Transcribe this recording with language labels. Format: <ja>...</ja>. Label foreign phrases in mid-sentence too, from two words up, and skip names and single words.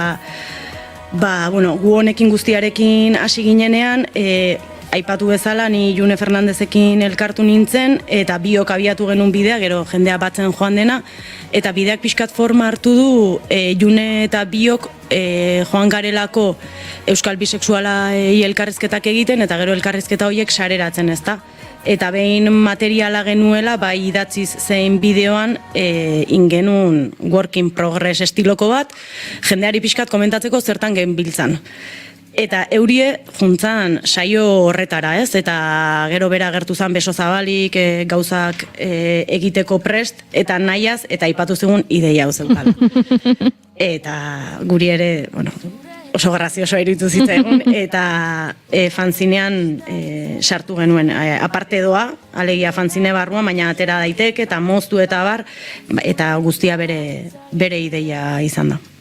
<eu>gu honekin guztiarekin hasi ginenean, aipatu bezala, ni June Fernandezekin elkartu nintzen, eta biok abiatu genuen bidea, gero jendea batzen joan dena, eta bideak pixkat forma hartu du, June eta biok joan garelako euskal bisexuala elkarrizketak egiten, eta gero elkarrizketa horiek sareratzen, ezta? Eta behin materiala genuela, bai idatziz zein bideoan ingenun</eu> <en>work in progress</en> <eu>estiloko bat, jendeari pixkat komentatzeko zertan genbiltzan. Eta Eurie juntzan saio horretara, ez? Eta gero bera agertu zen beso zabalik, gauzak egiteko prest, eta nahiaz, eta aipatu zegoen ideia hau zeukala. Eta guri ere, oso grazioso iruditu zitzaigun, eta fanzinean sartu genuen, aparte doa, alegia fanzine barruan, baina atera daiteke, eta moztu eta bar, eta guztia bere ideia izan da.</eu>